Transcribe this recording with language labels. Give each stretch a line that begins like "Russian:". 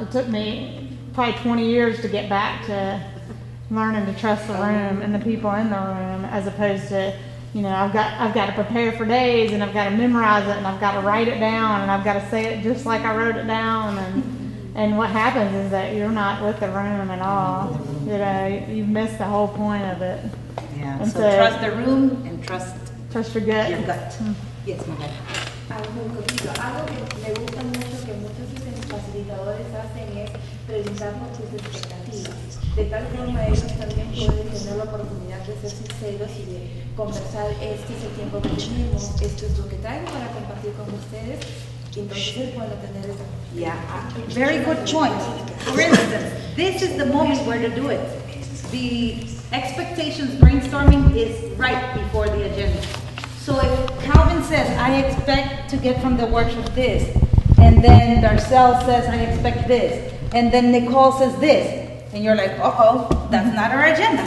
English: It took me probably 20 years to get back to learning to trust the room and the people in the room, as opposed to, I've got to prepare for days, and I've got to memorize it, and I've got to write it down, and I've got to say it just like I wrote it down. And what happens is that you're not with the room at all. You've missed the whole point of it. Yeah. And So trust the room and trust your gut. Yes, Magali.
Spanish: Algo que me gusta mucho que muchos facilitadores hacen es preguntar por sus expectativas. De tal forma ellos también pueden tener la oportunidad de ser sinceros y de conversar, este es el tiempo que tenemos, esto es lo que traigo para compartir con ustedes. Entonces pueden tener esa.
English: Yeah, very good point. For instance, this is the moment where to do it. The expectations brainstorming is right before the agenda. So if Calvin says, I expect to get from the workshop this, and then Darcel says, I expect this, and then Nicole says this, and you're like, that's not our agenda.